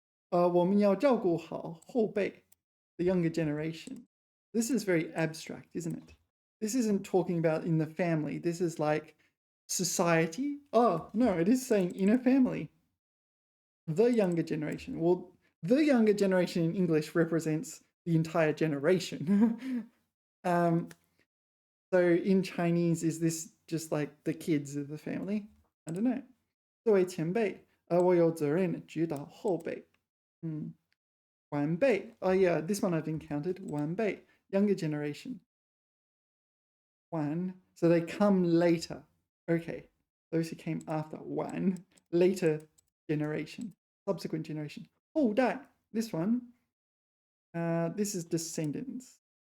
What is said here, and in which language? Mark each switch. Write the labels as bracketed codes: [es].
[zh] 我们要照顾好后辈, [en] the younger generation. This is very abstract, isn't it? This isn't talking about in the family. This is like society. Oh, no, it is saying in a family. The younger generation. Well, the younger generation in English represents the entire generation. So in Chinese, is this just like the kids of the family? I don't know. [zh] 作为前辈，我有责任指导后辈。晚辈. [en] Oh yeah, this one I've encountered. 晚辈, younger generation. 晚, so they come later. Okay, those who came after. 晚, later generation, subsequent generation. 后代, this one. This is descendants.